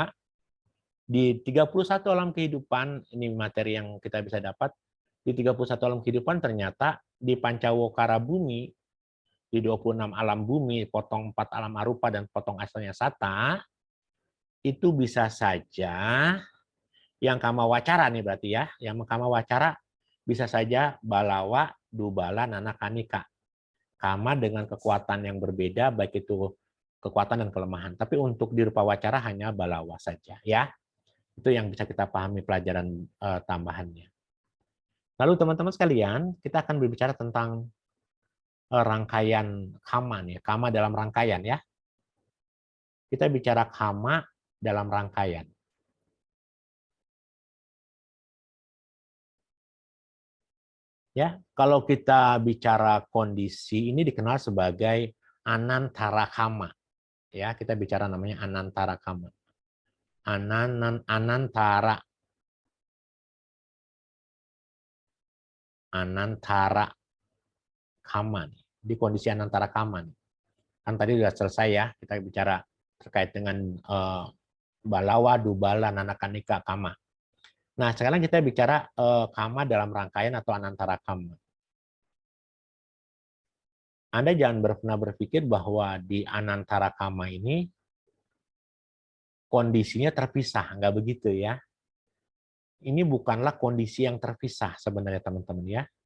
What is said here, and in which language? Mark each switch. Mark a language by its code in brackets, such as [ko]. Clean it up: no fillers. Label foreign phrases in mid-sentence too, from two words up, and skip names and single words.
[id] di 31 alam kehidupan, ini materi yang kita bisa dapat, di 31 alam kehidupan ternyata di Pancawokara bumi, di 26 alam bumi, potong 4 alam arupa dan potong asalnya sata, itu bisa saja yang [pi] kama wacara [id] nih berarti ya, yang [pi] kama wacara [id] bisa saja [pi] balawa, dubala, nana kanika. [id] Kama dengan kekuatan yang berbeda, baik itu kekuatan dan kelemahan. Tapi untuk di [pi] rupa wacara [id] hanya balawa saja ya. Itu yang bisa kita pahami pelajaran tambahannya. Lalu teman-teman sekalian, kita akan berbicara tentang rangkaian kama nih, kama dalam rangkaian ya. Kita bicara kama dalam rangkaian. Ya, kalau kita bicara kondisi ini dikenal sebagai [pi] anantara kama. [id] Ya, kita bicara namanya [pi] anantara kama. Anantara kama [id] nih. Di kondisi [pi] anantara kama [id] nih. Kan tadi sudah selesai ya, kita bicara terkait dengan [pi] balawa, dubala, nanakanika, kama. [id] Nah, sekarang kita bicara kama dalam rangkaian atau [pi] anantara kama. [id] Anda jangan pernah berpikir bahwa di [pi] anantara kama [id] ini kondisinya terpisah, nggak begitu ya. Ini bukanlah kondisi yang terpisah sebenarnya teman-teman ya.